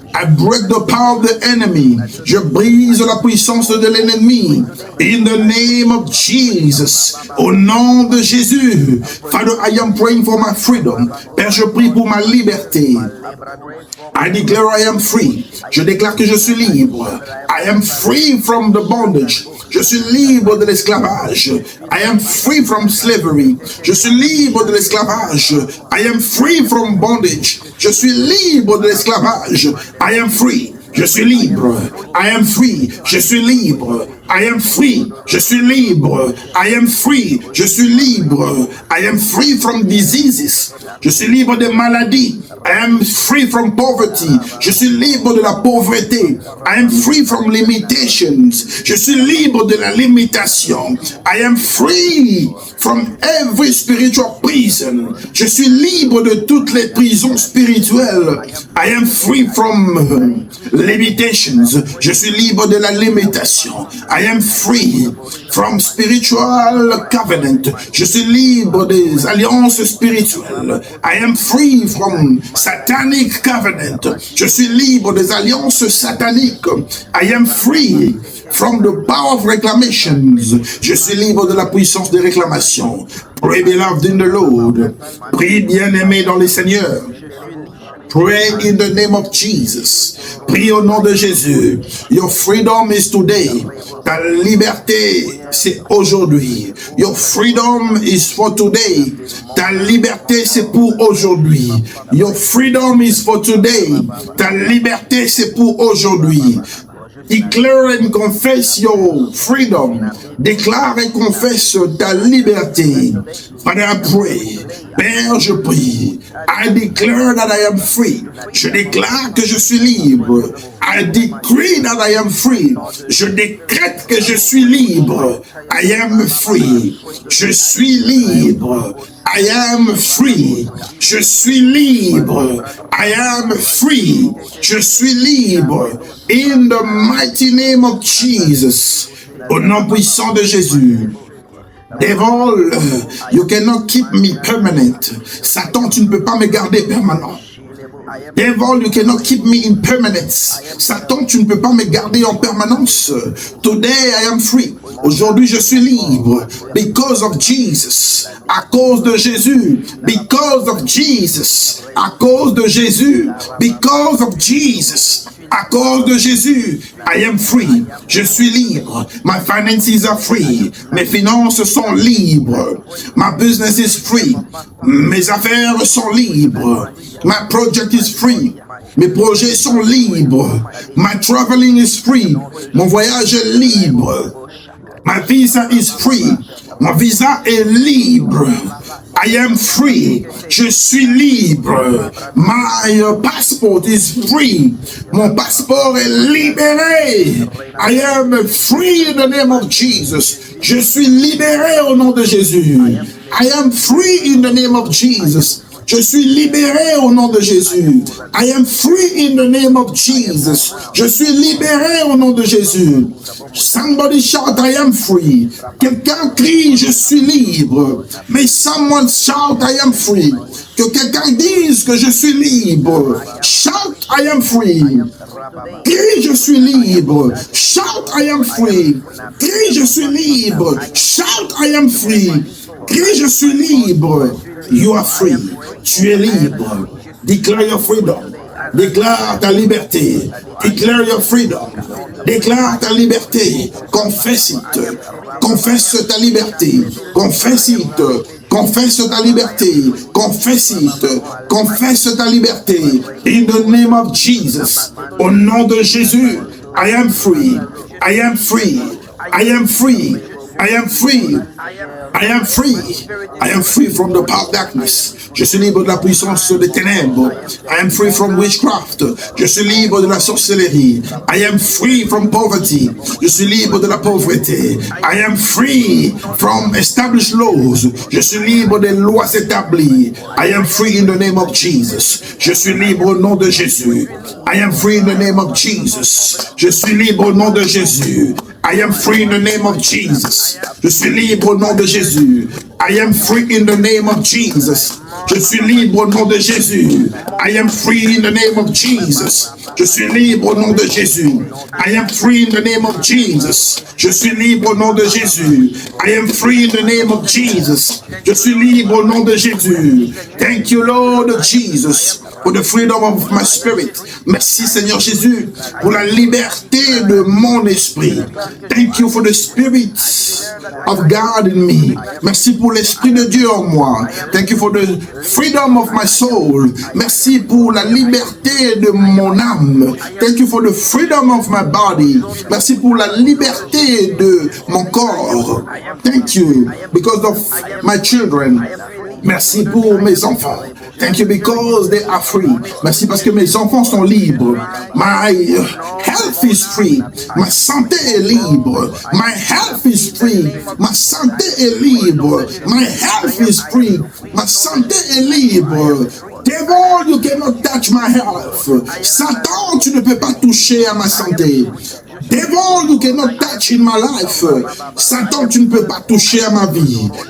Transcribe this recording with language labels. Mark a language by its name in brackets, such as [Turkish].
[English] I break the power of the enemy. [French] Je brise la puissance de l'ennemi. [English] In the name of Jesus. [French] Au nom de Jésus. [English] Father, I am praying for my freedom. [French] Père, je prie pour ma liberté. [English] I declare I am free. [French] Je déclare que je suis libre. [English] I am free from the bondage. [French] Je suis libre de l'esclavage. [English] I am free from slavery. [French] Je suis libre de l'esclavage. [English] I am free from bondage. [French] Je suis libre de l'esclavage. [English] I am free. [French] Je suis libre. [English] I am free. Je suis libre. I am free. [French] Je suis libre. [English] I am free. [French] Je suis libre. [English] I am free from diseases. [French] Je suis libre des maladies. [English] I am free from poverty. [French] Je suis libre de la pauvreté. [English] I am free from limitations. [French] Je suis libre de la limitation. [English] I am free from every spiritual prison. [French] Je suis libre de toutes les prisons spirituelles. [English] I am free from limitations. [French] Je suis libre de la limitation. [English] I I am free from spiritual covenant. [French] Je suis libre des alliances spirituelles. [English] I am free from satanic covenant. [French] Je suis libre des alliances sataniques. [English] I am free from the power of reclamations. [French] Je suis libre de la puissance des réclamations. [English] Pray, beloved in the Lord. [French] Prie, bien-aimé dans le Seigneur. [English] Pray in the name of Jesus. [French] Prie au nom de Jésus. [English] Your freedom is today. [French] Ta liberté, c'est aujourd'hui. [English] Your freedom is for today. [French] Ta liberté, c'est pour aujourd'hui. [English] Your freedom is for today. [French] Ta liberté, c'est pour aujourd'hui. [English] Declare and confess your freedom. [French] Déclare et confesse ta liberté. [English] Father, I pray. [French] Père, je prie. [English] I declare that I am free. [French] Je déclare que je suis libre. [English] I decree that I am free. [French] Je décrète que je suis libre. [English] I am free. [French] Je suis libre. [English] I am free. [French] Je suis libre. [English] I am free. [French] Je suis libre. [English] In the mighty name of Jesus. [French] Au nom puissant de Jésus. [English] Devil, you cannot keep me permanent. [French] Satan, tu ne peux pas me garder permanent. [English] Devil, you cannot keep me in permanence. [French] Satan, tu ne peux pas me garder en permanence. [English] Today I am free. [French] Aujourd'hui, je suis libre. [English] Because of Jesus. [French] À cause de Jésus. [English] Because of Jesus. [French] À cause de Jésus. [English] Because of Jesus. [French] À cause de Jésus, [English] I am free. [French] Je suis libre. [English] My finances are free. [French] Mes finances sont libres. [English] My business is free. [French] Mes affaires sont libres. [English] My project is free. [French] Mes projets sont libres. [English] My traveling is free. [French] Mon voyage est libre. [English] My visa is free. [French] Mon visa est libre. [English] I am free. [French] Je suis libre. [English] My passport is free. [French] Mon passeport est libéré. [English] I am free in the name of Jesus. [French] Je suis libéré au nom de Jésus. [English] I am free in the name of Jesus. [French] Je suis libéré au nom de Jésus. [English] I am free in the name of Jesus. [French] Je suis libéré au nom de Jésus. [English] Somebody shout, I am free. [French] Quelqu'un crie, je suis libre. [English] May someone shout, I am free. [French] Que quelqu'un dise que je suis libre. [English] Shout, I am free. [French] Crie, je suis libre. [English] Shout, I am free. [French] Crie, je suis libre. [English] Shout, I am free. [French] Crie, je suis libre. [English] You are free. [French] Tu es libre. [English] Declare your freedom. [French] Déclare ta liberté. [English] Declare your freedom. [French] Déclare ta liberté. [English] Confesse it. [French] Confesse ta liberté. Confesse it. Confesse ta liberté. [English] Confesse it. [French] Confesse ta liberté. [English] In the name of Jesus. [French] Au nom de Jésus. [English] I am free. I am free. I am free. I am free. I am free. I am free from the power of darkness. [French] Je suis libre de la puissance des ténèbres. [English] I am free from witchcraft. [French] Je suis libre de la sorcellerie. [English] I am free from poverty. [French] Je suis libre de la pauvreté. [English] I am free from established laws. [French] Je suis libre des lois établies. [English] I am free in the name of Jesus. [French] Je suis libre au nom de Jésus. [English] I am free in the name of Jesus. [French] Je suis libre au nom de Jésus. [English] I am free in the name of Jesus. [French] Je suis libre au nom de Jésus. [English] I am free in the name of Jesus. [French] Je suis libre au nom de Jésus. [English] I am free in the name of Jesus. [French] Je suis libre au nom de Jésus. [English] I am free in the name of Jesus. [French] Je suis libre au nom de Jésus. [English] I am free in the name of Jesus. [French] Je suis libre au nom de Jésus. [English] Thank you, Lord Jesus, for the freedom of my spirit. [French] Merci, Seigneur Jésus, pour la liberté de mon esprit. [English] Thank you for the spirit of God in me. [French] Merci pour l'esprit de Dieu en moi. [English] Thank you for the freedom of my soul. [French] Merci pour la liberté de mon âme. [English] Thank you for the freedom of my body. [French] Merci pour la liberté de mon corps. [English] Thank you because of my children. [French] Merci pour mes enfants. [English] Thank you because they are free. [French] Merci parce que mes enfants sont libres. [English] My health is free. [French] Ma santé est libre. [English] My health is free. [French] Ma santé est libre. [English] My health is free. [French] Ma santé est libre. [English] Devil, you cannot touch my health. [French] Satan, tu ne peux pas toucher à ma santé. [English] Devil, you cannot touch in my life. [French] Satan, tu ne peux pas toucher à ma vie.